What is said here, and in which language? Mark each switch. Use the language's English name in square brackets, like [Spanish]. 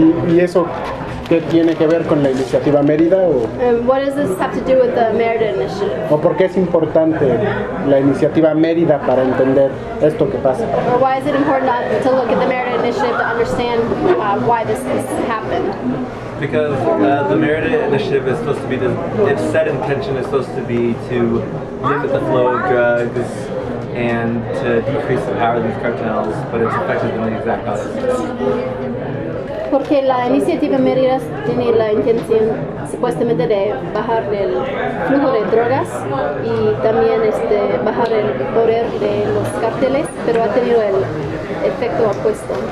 [Spanish] ¿Y eso qué tiene que ver con la iniciativa Mérida? ¿O? [English] What does this have to do with the Mérida initiative? [Spanish] ¿O por qué es importante la iniciativa Mérida para entender esto que pasa? [English] Or why is it important to look at the Mérida initiative to understand why this has happened? Because the Mérida initiative is supposed to be its set intention is supposed to be to limit the flow of drugs and to decrease the power of these cartels, but it's effectively the exact opposite. [Spanish] Porque la iniciativa Mérida tiene la intención supuestamente de bajar el flujo de drogas y también bajar el poder de los cárteles, pero ha tenido el efecto opuesto.